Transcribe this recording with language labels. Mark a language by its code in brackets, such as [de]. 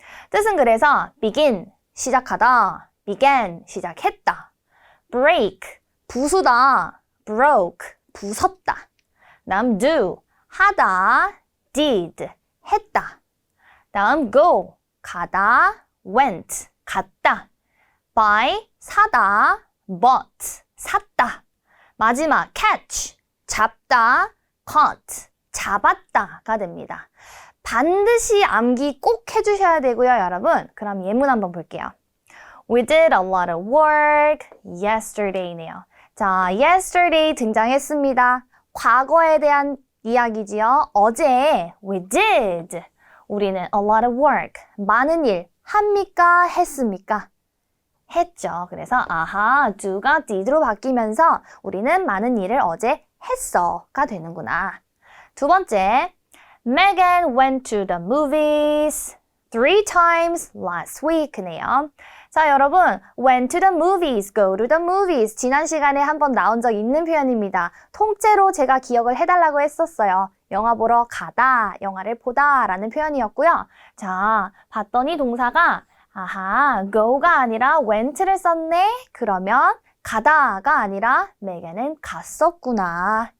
[ko] 뜻은 그래서 begin, 시작하다, began, 시작했다, break, 부수다, broke, 부쉈다, 다음 do, 하다, did, 했다, 다음 go, 가다, went, 갔다, buy, 사다, bought, 샀다, 마지막 catch, 잡다, caught, 잡았다가 됩니다. 반드시 암기 꼭 해주셔야 되고요, 여러분. 그럼 예문 한번 볼게요. [en] We did a lot of work yesterday네요. [ko] 자, yesterday 등장했습니다. 과거에 대한 이야기지요. 어제 [en] we did. [ko] 우리는 [en] a lot of work, [ko] 많은 일 합니까? 했습니까? 했죠. 그래서 아하, do가 did로 바뀌면서 우리는 많은 일을 어제 했어가 되는구나. [en] 두 번째, Megan went to the movies 3 times last week네요. [ko] 자, 여러분, [en] went to the movies, go to the movies. [ko] 지난 시간에 한번 나온 적 있는 표현입니다. 통째로 제가 기억을 해달라고 했었어요. 영화 보러 가다, 영화를 보다 라는 표현이었고요. 자, 봤더니 동사가 아하, go가 아니라 went를 썼네? 그러면 가다가 아니라 메gan은 갔었구나.